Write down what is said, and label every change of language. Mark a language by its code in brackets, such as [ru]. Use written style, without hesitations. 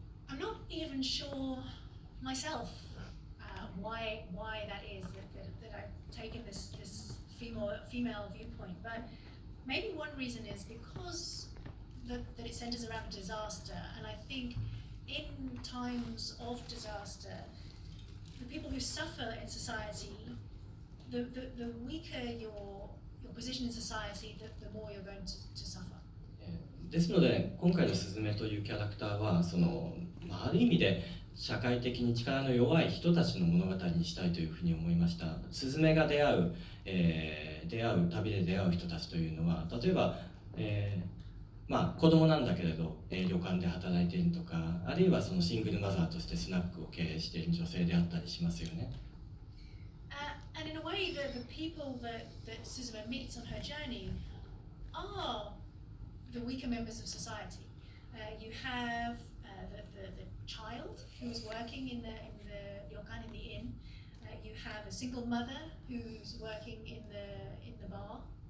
[en] I'm not even sure myself why that is that I've taken this female viewpoint, but maybe one reason is because that it centers around a disaster, and I think in times of disaster, the people who suffer in society, the weaker your position in society, the more you're going to suffer. [ja] ですので今回のスズメというキャラクターはある意味で社会的に力の弱い人たちの物語にしたいというふうに思いました。スズメが出会う旅で出会う人たちというのは例えば、子供なんだけれど、旅館で働いているとか、あるいはそのシングルマザーとしてスナックを経営している女性であったりしますよね。 [en] And in a way, the people that Suzume meets on her journey are the weaker members of society. You have the child who is working in the ryokan, in the inn. You have a single mother who's working in the bar.